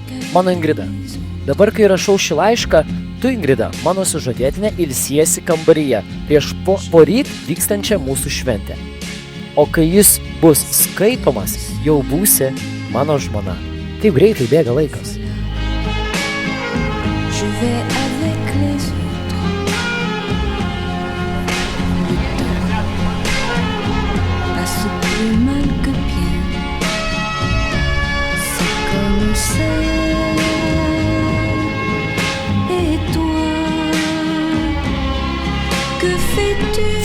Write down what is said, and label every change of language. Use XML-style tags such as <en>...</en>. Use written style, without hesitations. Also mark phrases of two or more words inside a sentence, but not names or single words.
<lt>Mano Ingrida, dabar, kai rašau šį laišką, tu, Ingrida, mano sužadėtinė, ilsiesi kambaryje prieš poryt vykstančią mūsų šventę. O kai jis bus skaitomas, jau būsi mano žmona. Taip greitai bėga laikas.</lt> <fr>Je vais avec les autres. Passe plus mal que bien. C'est comme ça. Et toi, que fais-tu?</fr>